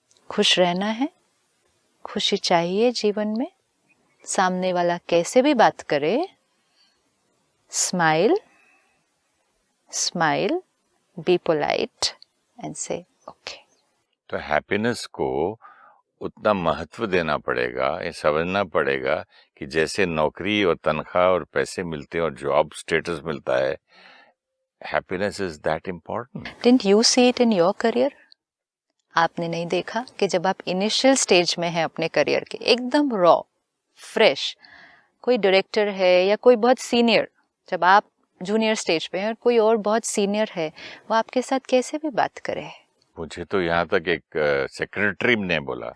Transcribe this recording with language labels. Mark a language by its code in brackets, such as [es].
[hi] खुश रहना है, खुशी चाहिए जीवन में, सामने वाला कैसे भी बात करे, smile smile, [en] Be polite and say okay. [hi] तो हैप्पीनेस को उतना महत्व देना पड़ेगा, ये समझना पड़ेगा कि जैसे नौकरी और तनख्वाह और पैसे मिलते हैं और जॉब स्टेटस मिलता है, [en] happiness is that important. Didn't you see it in your career? [hi] आपने नहीं देखा कि जब आप इनिशियल स्टेज में हैं अपने करियर के, एकदम रॉ फ्रेश, कोई डायरेक्टर है या कोई बहुत सीनियर, जब आप जूनियर स्टेज पे हैं और कोई और बहुत सीनियर है, वो आपके साथ कैसे भी बात करे? मुझे तो यहाँ तक एक सेक्रेटरी ने बोला,